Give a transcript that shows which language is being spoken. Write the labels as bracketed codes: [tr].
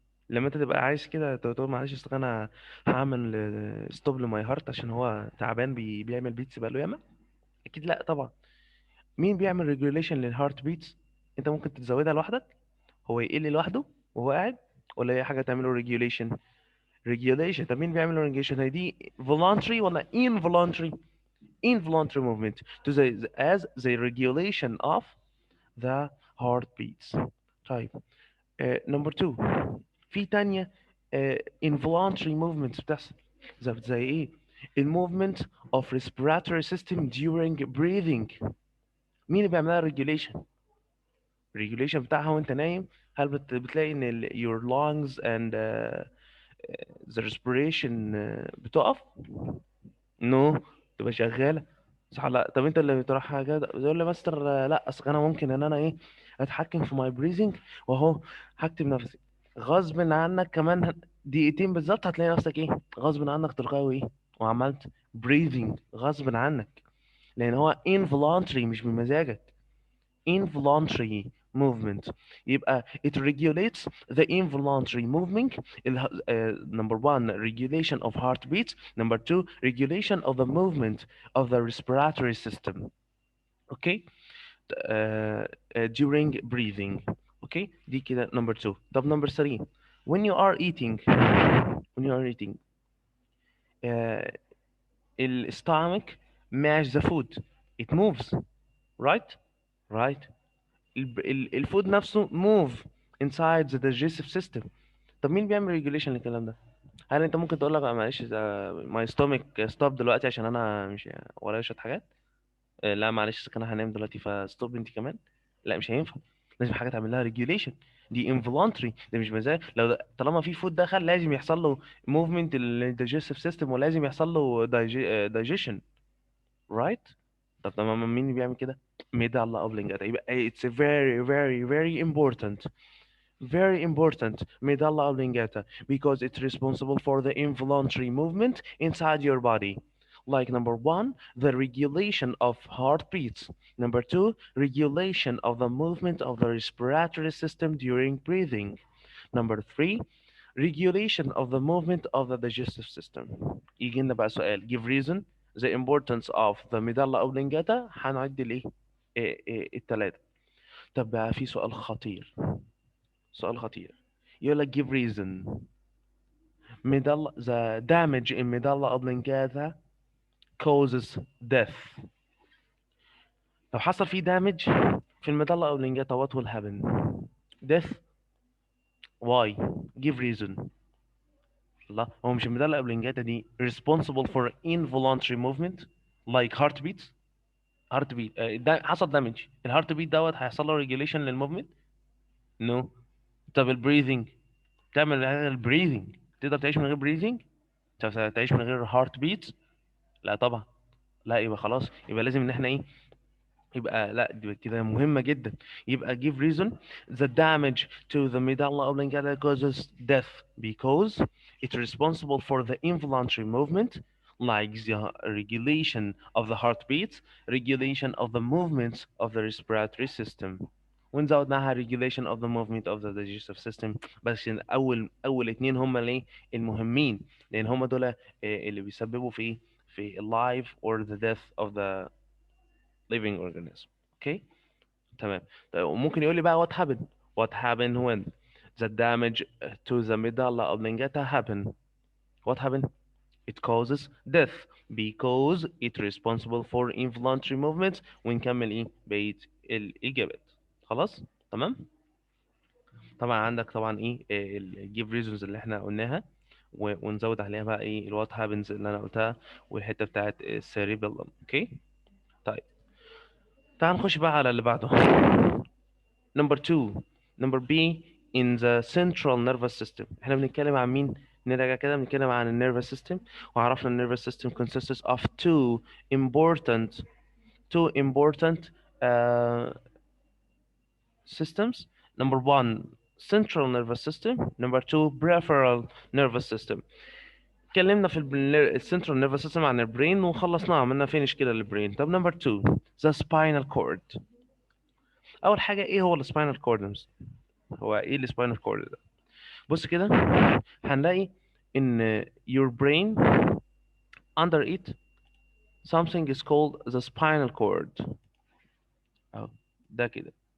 [ar] لما انت تبقى عايز كده تقول معلش اصل انا هعمل ستوب لماي هارت عشان هو تعبان بيعمل بيتس بقاله ياما. اكيد لا طبعا. مين بيعمل ريجوليشن للهارت بيتس؟ انت ممكن تزودها لوحدك، هو يقل لوحده وهو قاعد، ولا هي حاجه تعمله ريجوليشن؟ ريجوليشن. طب مين بيعمل ريجوليشن؟ هي دي [en] voluntary ولا involuntary؟ involuntary movement to as the regulation of the heartbeats. [ar] طيب نمبر 2 في تانية involuntary movements بتحصل زي ايه؟ الموفمنت [en] of respiratory system during breathing. [ar] مين اللي بيعملها regulation؟ regulation بتاعها وانت نايم. هل بتلاقي ان [en] your lungs and the respiration [ar] بتقف؟ نو. تبقى شغالة. صح. لا طب انت اللي بتروح حاجة تقول لي ماستر لا اصل انا ممكن ان انا ايه اتحكم في ماي بريزنج واهو هكتم نفسي غصب عنك كمان دقيقتين بالظبط هتلاقي نفسك ايه غصب عنك تلقائي ايه وعملت بريذنج غصب عنك، لان هو involuntary مش بمزاجك. [en] involuntary movement. يبقى it regulates the involuntary movement. Number one, regulation of heartbeat. Number two, regulation of the movement of the respiratory system. Okay. During breathing. Okay. [ar] دي كده [en] number two. طب number three, when you are eating, when you are eating uh, stomach match the food, it moves, right? Right. الفود نفسه move inside the digestive system. [ar] طب مين بيعمل regulation للكلام ده؟ هل انت ممكن تقول لك معلش [en] my stomach stop [ar] دلوقتي عشان انا مش ورايا شويه حاجات؟ لا معلش انا هنام دلوقتي فستوب انت كمان. لا مش هينفع. لازم حاجه تعمل لها regulation. دي involuntary. ده مش مزاج. لو طالما في فود دخل لازم يحصل له movement للdigestive system ولازم يحصل له digestion. [en] Right. [ar] طب تمام مين اللي بيعمل كده؟ ميدالا اوبلونجاتا. [en] يبقى it's very very very important. Very important medulla oblongata because it's responsible for the involuntary movement inside your body. like number one, the regulation of heartbeats. Number two, regulation of the movement of the respiratory system during breathing. Number three, regulation of the movement of the digestive system. [ar] يجي لنا بقى سؤال [en] give reason the importance of the medulla oblongata. [ar] هنعد ليه التلاتة. طب بقى في سؤال خطير، سؤال خطير، يقول لك [en] give reason medulla the damage in medulla oblongata causes death. [ar] لو حصل فيه [en] damage في الميدالا oblongata what will happen؟ death. why؟ give reason. [ar] لا، هو مش الميدالا oblongata دي [en] responsible for involuntary movement like heartbeats؟ [ar] heartbeat ده حصل damage، الهارت بيت دوت هيحصل له regulation للموفمنت؟ no. طب البريذنج، تعمل البريذنج، تقدر تعيش من غير بريذنج؟ تعيش من غير هارت بيت؟ لا طبعا. لا، يبقى خلاص، يبقى لازم ان احنا ايه، يبقى لا دي كده مهمة جدا. [en] يبقى give reason the damage to the medulla oblongata causes death because it's responsible for the involuntary movement like the regulation of the heartbeat, regulation of the movements of the respiratory system. ونزودناها regulation of the movement of the digestive system. [ar] بس اول اتنين هم اللي المهمين، لان هم دول اللي بيسببوا في في [en] life or the death of the living organism. [ar] اوكي تمام. طيب وممكن يقول لي بقى [en] what happened when the damage to the medulla oblongata happen. what happened؟ it causes death because it responsible for involuntary movements. [ar] ونكمل ايه بقية الإجابات. خلاص تمام. طبعا عندك طبعا ايه ال give reasons اللي احنا قلناها، ونزود عليها بقى ايه ال what happens اللي انا قلتها، والحتة بتاعت cerebellum. اوكي طيب تعال نخش بقى على اللي بعده. [en] Number two, number B in the central nervous system. [ar] احنا بنتكلم عن مين؟ نراجع كده، بنتكلم عن ال nervous system، وعرفنا ال nervous system [en] consists of important two important uh, systems. Number one, central nervous system. Number two, peripheral nervous system. [ar] اتكلمنا في السنترال نيرفس سيستم عن البرين وخلصناه، عملنا فينش كده للبرين. طب نمبر 2 [en] the spinal cord. [ar] اول حاجه ايه هو السباينال كورد؟ هو ايه السباينال كورد ده؟ بص كده هنلاقي ان [en] your brain under it something is called the spinal cord. [ar] اهو ده كده.